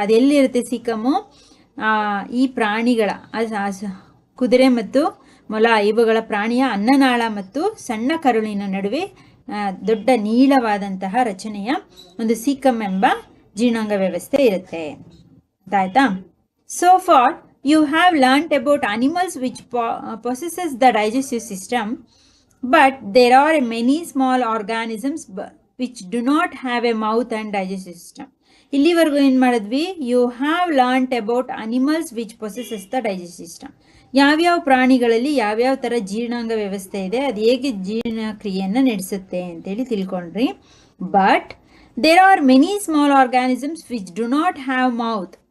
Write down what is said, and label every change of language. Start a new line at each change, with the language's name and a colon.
Kannada: ಅದೆಲ್ಲಿರುತ್ತೆ ಸೀಕಮ್ಮು? ಈ ಪ್ರಾಣಿಗಳ ಕುದುರೆ ಮತ್ತು ಮೊಲ ಇವುಗಳ ಪ್ರಾಣಿಯ ಅನ್ನನಾಳ ಮತ್ತು ಸಣ್ಣ ಕರುಳಿನ ನಡುವೆ ದೊಡ್ಡ ನೀಳವಾದಂತಹ ರಚನೆಯ ಒಂದು ಸೀಕಮ್ ಎಂಬ ಜೀರ್ಣಾಂಗ ವ್ಯವಸ್ಥೆ ಇರುತ್ತೆ. ಆಯ್ತಾ?
English: So far you have learnt about animals which possesses the digestive system, but there are many small organisms which do not have a mouth and digestive system.
Kannada: ಇಲ್ಲಿವರೆಗೂ ಏನು ಮಾಡಿದ್ವಿ?
English: You have learnt about animals which possesses the digestive system.
Kannada: ಯಾವ್ಯಾವ ಪ್ರಾಣಿಗಳಲ್ಲಿ ಯಾವ್ಯಾವ ಥರ ಜೀರ್ಣಾಂಗ ವ್ಯವಸ್ಥೆ ಇದೆ, ಅದು ಹೇಗೆ ಜೀರ್ಣಕ್ರಿಯೆಯನ್ನು ನಡೆಸುತ್ತೆ ಅಂತೇಳಿ ತಿಳ್ಕೊಂಡ್ರಿ.
English: But there are many small organisms which do not have mouth.